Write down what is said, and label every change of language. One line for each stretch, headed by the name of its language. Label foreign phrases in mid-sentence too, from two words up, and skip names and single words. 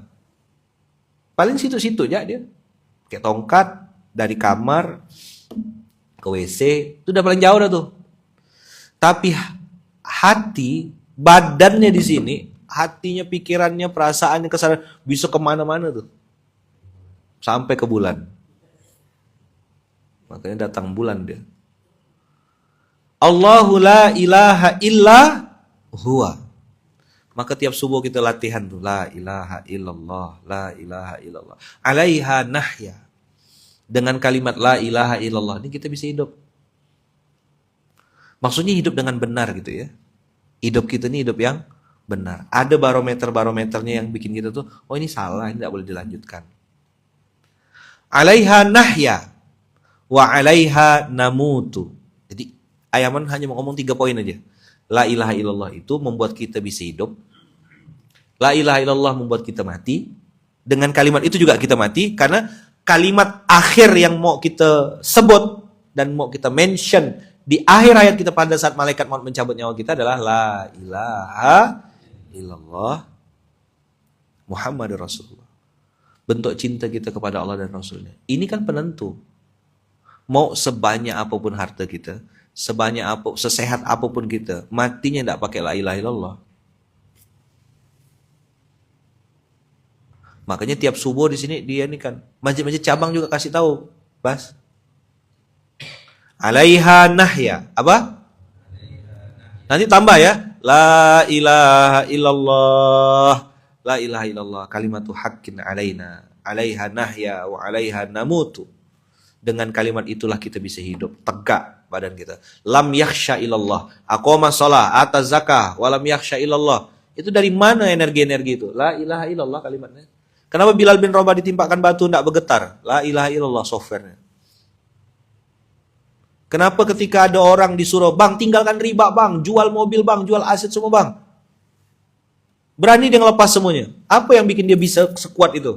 Indonesian: Paling situ-situ aja dia. Kayak tongkat dari kamar ke WC, itu udah paling jauh dah tuh. Tapi hati, badannya di sini, hatinya, pikirannya, perasaannya, kesadaran bisa kemana-mana tuh. Sampai ke bulan. Makanya datang bulan dia.
Arabic: الله لا إله إلا هو.
Indonesian: Maka tiap subuh kita latihan tuh.
Arabic: لا إله إلا الله. لا إله إلا الله. عليها نحيا.
Indonesian: Dengan kalimat
Arabic: la ilaha illallah
Indonesian: ini kita bisa hidup. Maksudnya hidup dengan benar gitu ya. Hidup kita ini hidup yang benar. Ada barometer-barometernya yang bikin kita tuh, oh ini salah, ini tidak boleh dilanjutkan.
Arabic: عليها نحيا. وعليها نموت.
Indonesian: Jadi Ayaman hanya mau ngomong 3 poin aja.
Arabic: La ilaha illallah
Indonesian: itu membuat kita bisa hidup.
Arabic: La ilaha illallah
Indonesian: membuat kita mati. Dengan kalimat itu juga kita mati. Karena kalimat akhir yang mau kita sebut dan mau kita mention di akhir ayat kita pada saat malaikat mau mencabut nyawa kita adalah
Arabic: la ilaha illallah Muhammadur Rasulullah.
Indonesian: Bentuk cinta kita kepada Allah dan Rasulnya. Ini kan penentu. Mau sebanyak apapun harta kita, sesehat apapun kita, matinya tidak pakai
Arabic: la ilaha illallah.
Indonesian: Makanya tiap subuh di sini dia ini kan masjid-masjid cabang juga kasih tahu, Bas.
Arabic: عليها نحيا. Apa?
Indonesian: Nanti tambah ya.
Arabic: لا إله إلا الله. لا إله إلا الله كلمة حق علينا. عليها نحيا وعليها نموت.
Indonesian: Dengan kalimat itulah kita bisa hidup tegak badan kita.
Arabic: لم يخش إلا الله. أقام الصلاة، آتى الزكاة، ولم يخش إلا الله.
Indonesian: Itu dari mana energi-energi itu?
Arabic: La ilaha illallah
Indonesian: kalimatnya. Kenapa Bilal bin Rabah ditimpakan batu tidak bergetar?
Arabic: La ilaha illallah
Indonesian: softwarenya. Kenapa ketika ada orang disuruh, bang tinggalkan riba bang, jual mobil bang, jual aset semua bang. Berani dia ngelepas semuanya. Apa yang bikin dia bisa sekuat itu?